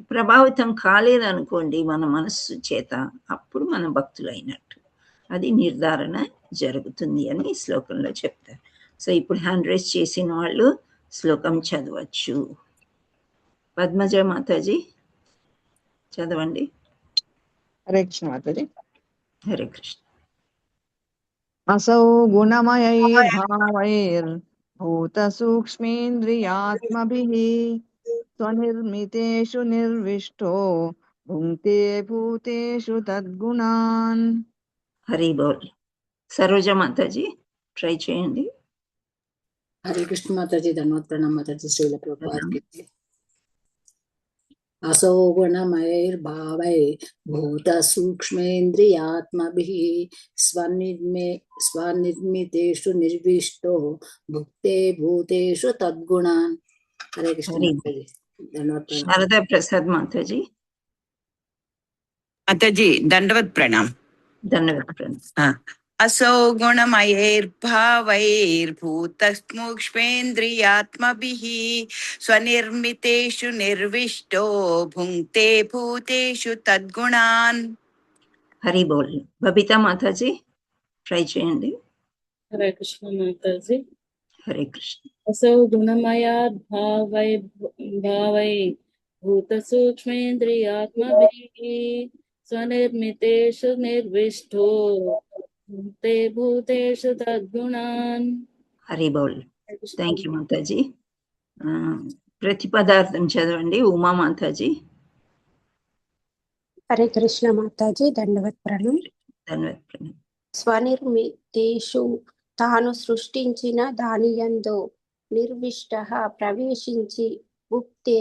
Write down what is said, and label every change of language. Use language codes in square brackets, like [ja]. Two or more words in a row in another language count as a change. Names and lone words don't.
[te] ప్రభావితం కాలేదనుకోండి మన మనస్సు చేత, అప్పుడు మన భక్తులైనట్టు, అది నిర్ధారణ జరుగుతుంది అని ఈ శ్లోకంలో చెప్తారు. సో ఇప్పుడు [en] hand raise [te] చేసిన వాళ్ళు శ్లోకం చదవచ్చు. పద్మజ మాతాజీ చదవండి. హరే కృష్ణ మాతాజీ. హరే కృష్ణ. [sa] असौ गुणमयैर्भावैर्भूत सूक्ष्मेन्द्रियात्मभिः स्वनिर्मितेषु निर्विष्टो भुङ्क्ते भूतेषु तद्गुणान्. [te] హరి బోల్. సరోజ మాతాజీ ట్రై చేయండి. [hi] हरे कृष्ण माताजी, धन्यवाद प्रणाम माताजी, श्रील प्रभुपाद की जय। [sa] असौ गुणमयैर्भावैर्भूत सूक्ष्मेन्द्रियात्मभिः स्वनिर्मितेषु निर्विष्टो भुक्ते भूतेषु तद्गुणान्. [hi] हरे कृष्ण माताजी, धन्यवाद प्रणाम। [te] శారదా ప్రసాద్ మాతాజీ. [hi] माताजी दंडवत प्रणाम। धन्यवाद प्रणाम. [sa] असौ गुणमयैर्भावैर्भूतसूक्ष्मेन्द्रियात्मभिः स्वनिर्मितेषु निर्विष्टो भुङ्क्ते भूतेषु तद्गुणान्. [te] హరి బోల్. బబితా మాతాజీ ట్రై చేయండి. [hi] हरे कृष्ण माताजी। [te] హరే కృష్ణ. [sa] असौ गुणमयात् भावै भूतसूक्ष्मेन्द्रियात्मभिः स्वनिर्मितेषु निर्विष्टो भुङ्क्ते भूतेषु तद्गुणान्. [te] హరి బోల్. [en] thank you [te] మాతాజీ. ప్రతి పదార్థం చదవండి. ఉమా మాతాజీ. [hi] हरे कृष्ण माताजी, दंडवत प्रणाम. धन्यवाद प्रणाम. [te] స్వనిర్మితేషు, తాను సృష్టించిన దానియందు నిర్విష్టః ప్రవేశించి భుక్తే